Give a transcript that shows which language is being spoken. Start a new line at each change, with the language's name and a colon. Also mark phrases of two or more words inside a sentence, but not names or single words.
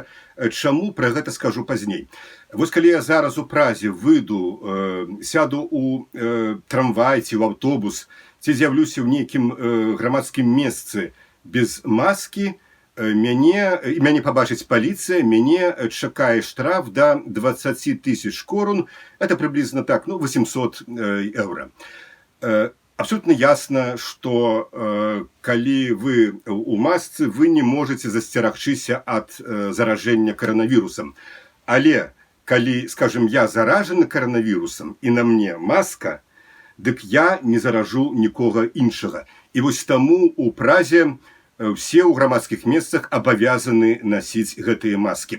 Belarusian: Чаму пра гэта скажу пазней. Вось калі я зараз у Празе выйду, сяду ў трамвай ці ў аўтобус, ці з'яўлюся ў нейкім грамадскім месцы без маскі, мяне пабачыць паліцыя, мяне чакае штраф да 20 000 корун,
Russian: это приблизно так, 800 евро. Абсолютно ясно, что
Belarusian: калі вы у масцы,
Russian: вы не можете
Belarusian: засцерагчыся ад заражэння коронавірусам. Але калі, скажем, я заражаны коронавірусам і на мне маска, дык я не заражу нікога іншага. І вось таму у Празе все ў грамадскіх месцах абавязаны насіць гэтыя маскі.